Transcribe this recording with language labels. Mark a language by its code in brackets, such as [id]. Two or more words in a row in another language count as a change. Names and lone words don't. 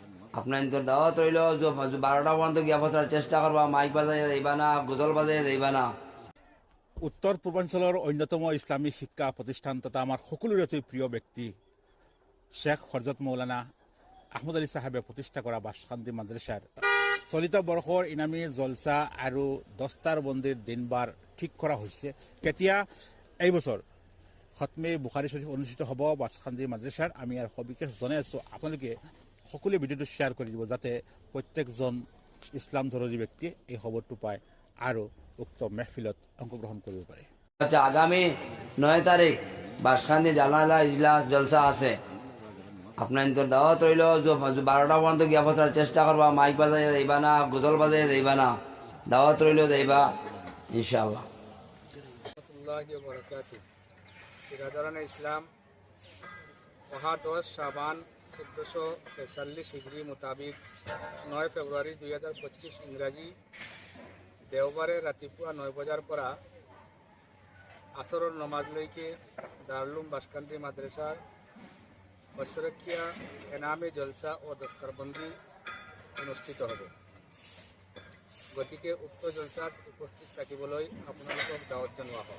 [bn] আপনার তোর দাওয়াত রইল 12টা পর্যন্ত গিয়া বসার চেষ্টা করবা, মাইক বাজাই যাইবা না, গুজল বাজাই যাইবা না। [as] উত্তৰ পূৰ্বাঞ্চলৰ অন্যতম ইছলামী শিক্ষা প্ৰতিষ্ঠান তথা আমাৰ সকলোৰে অতি প্ৰিয় ব্যক্তি শ্বেখ হজৰত মৌলানা আহমদ আলী চাহাবে প্ৰতিষ্ঠা কৰা বাসখান্দি মাদ্ৰাছাৰ চলিত বৰ্ষৰ ইনামী জলচা আৰু দস্তাৰ বন্দীৰ দিনবাৰ ঠিক কৰা হৈছে। কেতিয়া এই বছৰ খতমে বুখাৰী শ্বৰীফ অনুষ্ঠিত হ'ব বাসখান্দি মাদ্ৰাছাৰ, আমি ইয়াৰ সবিশেষ জনাই আছোঁ। আপোনালোকে সকলোৱে ভিডিঅ'টো শ্বেয়াৰ কৰি দিব যাতে প্ৰত্যেকজন ইছলাম ধৰ্মী ব্যক্তিয়ে এই খবৰটো পায় আৰু উক্ত মেহফিলত [bn] অংশগ্রহণ করতে পারে। আচ্ছা, আগামী 9 তারিখ বাসখান্দি জানালা ইজলাস জলসা আছে। আপনার তোর দাওয়াত রইল 12টা পর্যন্ত গিয়া বসার চেষ্টা করবা, মাইক বাজাই যাইবা না, গুজল বাজাই যাইবা না। দাওয়াত রইল যাইবা ইনশাআল্লাহ। [ur] برادران اسلام [as] ওহা 10 শাবান 1446 হিজরি মোতাবিক 9 ফেব্রুয়ারি 2025 ইংরাজি দেওবারে রাতিপুৱা 9 বজাৰ পৰা আসৰৰ নমাজলৈকে দাৰুলুম বাসকান্দি মাদ্ৰাছাৰ বছৰেকীয়া এনামী জলসা ও দস্তাৰবন্দী অনুষ্ঠিত হ'ব। গতিকে উক্ত জলসাত উপস্থিত থাকিবলৈ আপোনালোকক দাৱত জনোৱা হয়।